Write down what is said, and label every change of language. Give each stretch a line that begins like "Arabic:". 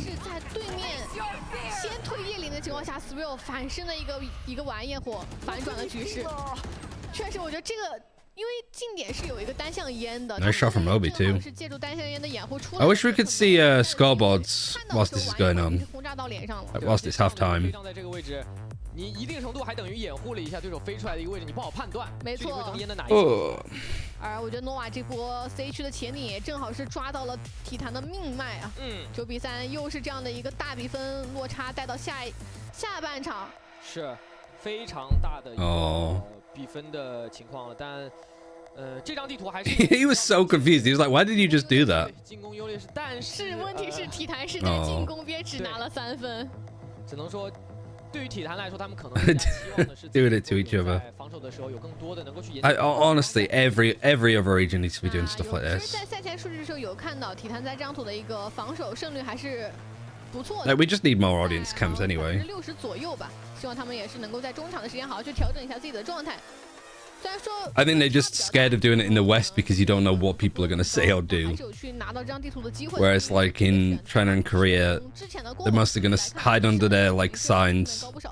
Chinese: 是在对面先退叶灵的情况下 ，Swirl 反身的一个玩焰火反转了局势。确实，我觉得这个。因为近点是有一个单向烟的
English: Nice shot from Obi too.
Chinese: 是借助单向烟的掩护出来。
English: I wish we could see scoreboards whilst this is going on.
Chinese: 轰炸到脸上了。
English: Like whilst it's half time.
Chinese: 在这个位置，你一定程度还等于掩护了一下对手飞出来的一个位置，你不好判断。没错。烟的哪一侧？而我觉得诺瓦这波 C 区的前顶也正好是抓到了体坛的命脉啊。 9比3，又是这样的一个大比分落差带到下半场。是非常大的一个比分的情况了，但。这张地图还是
English: He was so confused. He was like, "Why did you just do that?"
Chinese: 进攻优劣势，但是问题是体坛是在进攻边只拿了3分，只能说对于体坛来说，他们可能更加希望的是
English: doing it to each other.
Chinese: 在防守的时候有更多的能够去。
English: Honestly, every other region needs to be doing stuff like this.
Chinese: 在赛前数据的时候有看到体坛在这张图的一个防守胜率还是不错
English: Like we just need more audience cams anyway.
Chinese: 60%左右吧，希望他们也是能够在中场的时间好好去调整一下自己的状态。
English: I think they're just scared of doing it in the West because you don't know what people are going to say or do. Whereas like in China and Korea, they're mostly going to hide under their like signs.